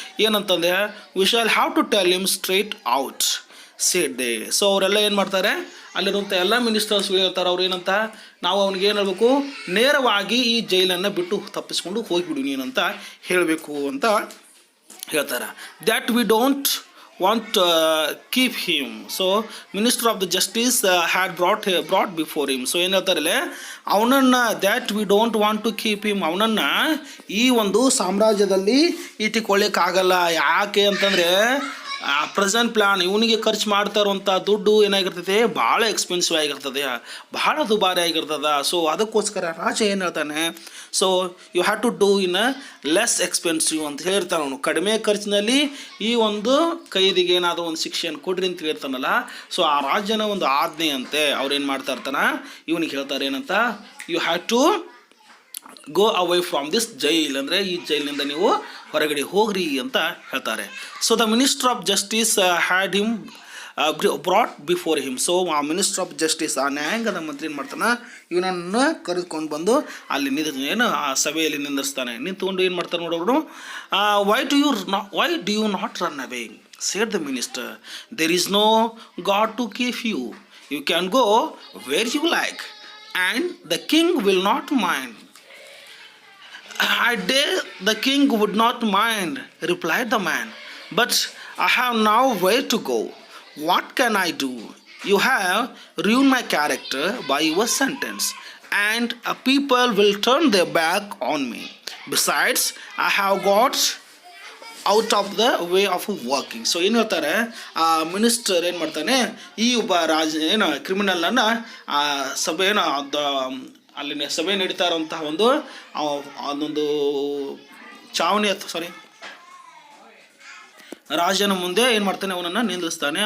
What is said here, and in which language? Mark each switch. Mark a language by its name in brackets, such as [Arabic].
[Kannada] ಏನಂತಂದರೆ, [English] We shall have to tell him straight out, said they. [Kannada] So ಅವರೆಲ್ಲ ಏನು ಮಾಡ್ತಾರೆ, ಅಲ್ಲಿರುವಂಥ ಎಲ್ಲ ಮಿನಿಸ್ಟರ್ಸ್ಗಳು ಹೇಳ್ತಾರೆ, ಅವ್ರು ಏನಂತ, ನಾವು ಅವ್ನಿಗೆ ಏನು ಹೇಳಬೇಕು, ನೇರವಾಗಿ ಈ ಜೈಲನ್ನು ಬಿಟ್ಟು ತಪ್ಪಿಸ್ಕೊಂಡು ಹೋಗಿಬಿಡು ನೀನಂತ ಹೇಳಬೇಕು ಅಂತ ಹೇಳ್ತಾರೆ. [English] That we don't want to keep him. So minister of the justice had brought before him. [Kannada] So ಏನು ಹೇಳ್ತಾರಲ್ಲ, ಅವನನ್ನ [English] that we don't want to keep him, [Kannada] ಅವನನ್ನ ಈ ಒಂದು ಸಾಮ್ರಾಜ್ಯದಲ್ಲಿ ಇಟ್ಟುಕೊಳ್ಳಿಕ್ಕಾಗಲ್ಲ. ಯಾಕೆ ಅಂತಂದರೆ ಪ್ರೆಸೆಂಟ್ ಪ್ಲಾನ್ ಇವನಿಗೆ ಖರ್ಚು ಮಾಡ್ತಾ ಇರುವಂಥ ದುಡ್ಡು ಏನಾಗಿರ್ತದೆ, ಭಾಳ ಎಕ್ಸ್ಪೆನ್ಸಿವ್ ಆಗಿರ್ತದೆ, ಭಾಳ ದುಬಾರಿ ಆಗಿರ್ತದೆ. ಸೊ ಅದಕ್ಕೋಸ್ಕರ ರಾಜ ಏನು ಹೇಳ್ತಾನೆ, [English] so you have to do in a less expensive [Kannada] ಅಂತ ಹೇಳ್ತಾನೆ. ಅವನು ಕಡಿಮೆ ಖರ್ಚಿನಲ್ಲಿ ಈ ಒಂದು ಕೈದಿಗೆ ಏನಾದರೂ ಒಂದು ಶಿಕ್ಷೆಯನ್ನು ಕೊಡ್ರಿ ಅಂತ ಹೇಳ್ತಾನಲ್ಲ. ಸೊ ಆ ರಾಜನ ಒಂದು ಆಜ್ಞೆ ಅಂತೆ. ಅವ್ರೇನು ಮಾಡ್ತಾ ಇರ್ತಾನೆ, ಇವನಿಗೆ ಹೇಳ್ತಾರೆ ಏನಂತ, [English] you have to go away from this jail, [Kannada] ಅಂದರೆ ಈ ಜೈಲಿನಿಂದ ನೀವು ಹೊರಗಡೆ ಹೋಗ್ರಿ ಅಂತ ಹೇಳ್ತಾರೆ. [English] So the minister of justice had him brought before him. [Kannada] So ಆ ಮಿನಿಸ್ಟರ್ ಆಫ್ ಜಸ್ಟಿಸ್, ಆ ನ್ಯಾಯಾಂಗದ ಮಂತ್ರಿ ಏನು ಮಾಡ್ತಾನೆ, ಇವನನ್ನು ಕರೆದುಕೊಂಡು ಬಂದು ಅಲ್ಲಿ ಏನು ಆ ಸಭೆಯಲ್ಲಿ ನಿಂದಿರ್ಸ್ತಾನೆ. ನಿಂತ್ಕೊಂಡು ಏನು ಮಾಡ್ತಾನೆ ನೋಡೋರು, [English] Why do you not run away said the minister, there is no God to keep you, you can go where you like and the king will not mind. I dare the king would not mind, replied the man, but I have now where to go. What can I do? You have ruined my character by your sentence, and people will turn their back on me. Besides, I have got out of the way of working. [Kannada] So ಏನು ಹೇಳ್ತಾರೆ, ಆ minister ಏನು ಮಾಡ್ತಾನೆ, ಈ ಒಬ್ಬ ಕ್ರಿಮಿನಲನ್ನು ಸಭೆ ಅಲ್ಲಿ ಸಭೆ ನಡೀತಾ ಇರೋಂತಹ ಅದೊಂದು ಚಾವಣಿ ರಾಜನ ಮುಂದೆ ಏನು ಮಾಡ್ತಾನೆ, ಅವನನ್ನು ನಿಂದಿಸ್ತಾನೆ.